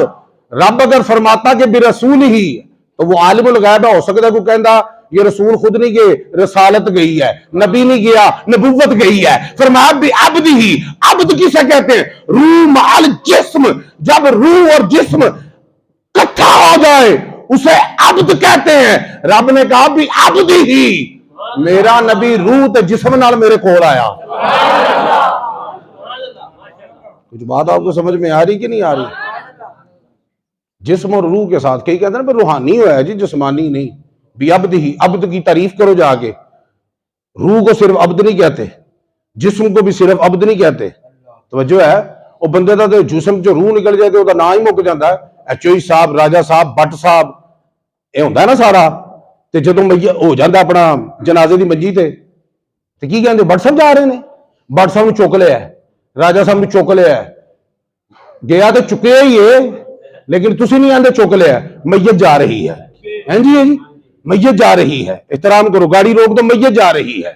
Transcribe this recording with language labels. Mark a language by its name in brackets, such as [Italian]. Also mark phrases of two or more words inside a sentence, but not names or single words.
[Urdu] رب اگر فرماتا کہ بھی رسول ہی تو وہ عالم الغیب ہو سکتا ہے، [Punjabi] کو کہندا [Urdu] یہ رسول خود نہیں گئے، رسالت گئی ہے، نبی نہیں گیا، نبوت گئی ہے۔ فرمایا بھی عبد ہی، عبد کسے کہتے ہیں؟ روح مع الجسم، جب روح اور جسم اکٹھا ہو جائے اسے عبد کہتے ہیں۔ [Punjabi] رب نے کہا بھی عبد ہی، میرا نبی روح تے جسم نال میرے کول آیا۔ [Urdu] کچھ بات آپ کو سمجھ میں آ رہی کہ نہیں آ رہی؟ جسم اور روح کے ساتھ، کئی کہتے ہیں نا روحانی ہوا ہے جی، جسمانی نہیں۔ بھی عبد ہی، عبد کی تعریف کرو جا کے۔ روح کو صرف عبد نہیں کہتے، جسم کو بھی صرف عبد نہیں کہتے۔ توجہ ہے، وہ بندے دا تو جسم جو روح نکل جائے تو دا نام ہی مک جاتا ہے، ایچوئی صاحب، راجہ صاحب، بٹ صاحب، یہ ہوتا ہے نا سارا۔ [Punjabi] تے جدوں ہو جاتا اپنا جنازے دی منجی تے کی کہندے بٹ صاحب جا رہے نے، بٹ صاحب چک لیا ہے، راجہ صاحب نے چک لیا ہے، گیا تو چکے ہی ہے لیکن تسی نہیں آندے چک لیا ہے، [Urdu] میت جا رہی ہے۔ ہیں جی میت جا رہی ہے، احترام کرو، گاڑی روک دو، میت جا رہی ہے۔